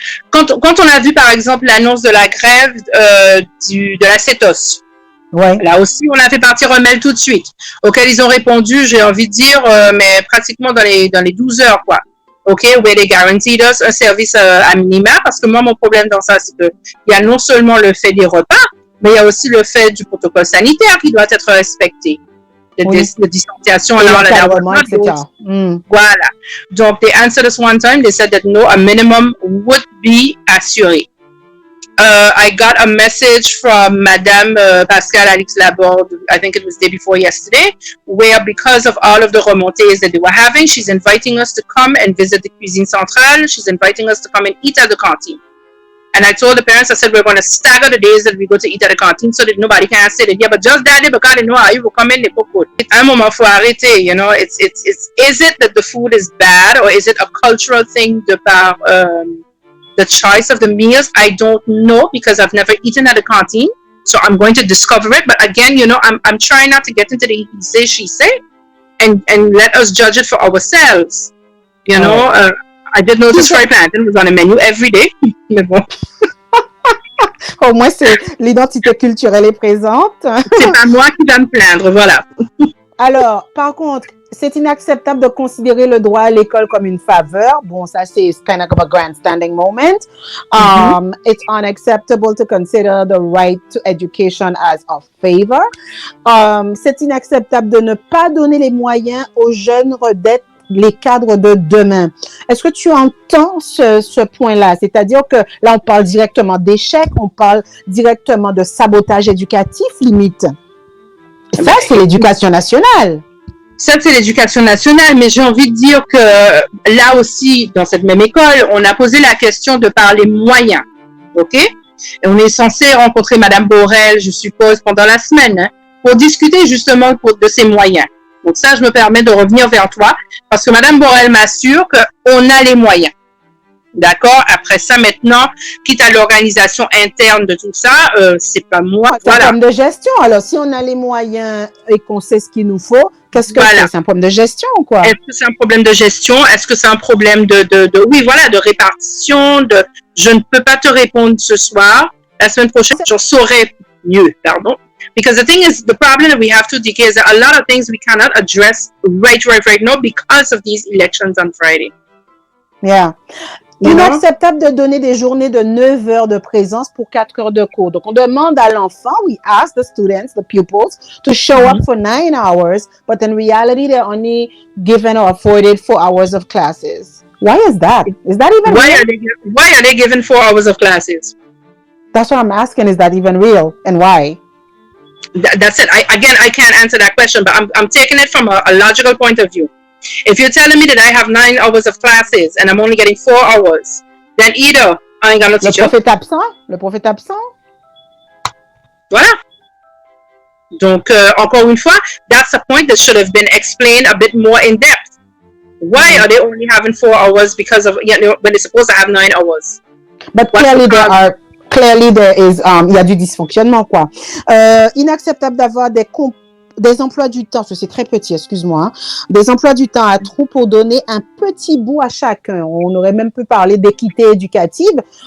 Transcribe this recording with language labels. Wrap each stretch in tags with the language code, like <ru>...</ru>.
<fr>quand on a vu, par exemple, l'annonce de la grève de la CETOS, là aussi, on a fait partir un mail tout de suite, auquel ils ont répondu, j'ai envie de dire, mais pratiquement dans les 12 heures, quoi.</fr> <en>OK, where they guaranteed us</en> <fr>un service à minima, parce que moi, mon problème dans ça, c'est qu'il y a non seulement le fait des repas, mais il y a aussi le fait du protocole sanitaire qui doit être respecté. De distanciation</fr> <en>and all that. Voilà. Donc, they answered us one time. They said that no, a minimum would be assuré. I got a message from Madame Pascal Alix Laborde, I think it was the day before yesterday, where because of all of the remontées that they were having, she's inviting us to come and visit the cuisine centrale. She's inviting us to come and eat at the canteen. And I told the parents, I said, we're going to stagger the days that we go to eat at the canteen so that nobody can say that, yeah, but just that day, because they know how you will come in, they cook good.</en> <fr>À un moment, faut arrêter,</fr> <en>you know, is it that the food is bad or is it a cultural thing</en> <fr>de par</fr> <en>the choice of the meals? I don't know because I've never eaten at a canteen. So I'm going to discover it. But again, you know, I'm trying not to get into the he say, she say, and let us judge it for ourselves. You know, I did notice fried plantain was on the menu every day.</en> <fr>Mais bon. Au moins, l'identité culturelle est présente. C'est pas moi qui va me plaindre, voilà. Alors, par contre, c'est inacceptable de considérer le droit à l'école comme une faveur. Bon, ça, c'est</fr> <en>kind of a grandstanding moment. It's unacceptable to consider the right to education as a favor.</en> <fr>C'est inacceptable de ne pas donner les moyens aux jeunes d'être les cadres de demain. Est-ce que tu entends ce point-là? C'est-à-dire que là, on parle directement d'échec, on parle directement de sabotage éducatif, limite. Ça, c'est l'éducation nationale. Ça, c'est l'éducation nationale, mais j'ai envie de dire que là aussi, dans cette même école, on a posé la question de par les moyens. OK? Et on est censé rencontrer Madame Borel, je suppose, pendant la semaine, hein, pour discuter justement de ces moyens. Donc ça, je me permets de revenir vers toi parce que Madame Borel m'assure qu'on a les moyens. D'accord? Après ça, maintenant, quitte à l'organisation interne de tout ça, c'est pas moi. C'est un problème de gestion. Alors, si on a les moyens et qu'on sait ce qu'il nous faut, qu'est-ce que c'est? C'est un problème de gestion ou quoi? Est-ce que c'est un problème de gestion? Est-ce que c'est un problème de répartition? Je ne peux pas te répondre ce soir. La semaine prochaine, j'en saurai mieux, pardon.</fr> <en>Because the thing is, the problem that we have to decay is that a lot of things we cannot address right now because of these elections on Friday. Yeah.</en> <fr>Inacceptable de donner des journées de 9 heures de présence pour 4 heures de cours. Donc, on demande à l'enfant,</fr> <en>we ask the students, the pupils, to show up for 9 hours, but in reality, they're only given or afforded 4 hours of classes. Why is that? Is that even real? Why are they given 4 hours of classes? That's what I'm asking. Is that even real? And why? That's it. I can't answer that question, but I'm taking it from a logical point of view. If you're telling me that I have 9 hours of classes and I'm only getting 4 hours, then either I ain't got no teacher.</en> <fr>Le prof est absent. Voilà. Donc, encore une fois,</fr> <en>that's a point that should have been explained a bit more in depth. Why are they only having 4 hours because of, when they're supposed to have 9 hours? But clearly there is,</en> <fr>il y a du dysfonctionnement, quoi. Inacceptable d'avoir des emplois du temps, c'est très petit, excuse-moi, des emplois du temps à trop pour donner un petit bout à chacun. On aurait même pu parler d'équité éducative.</fr>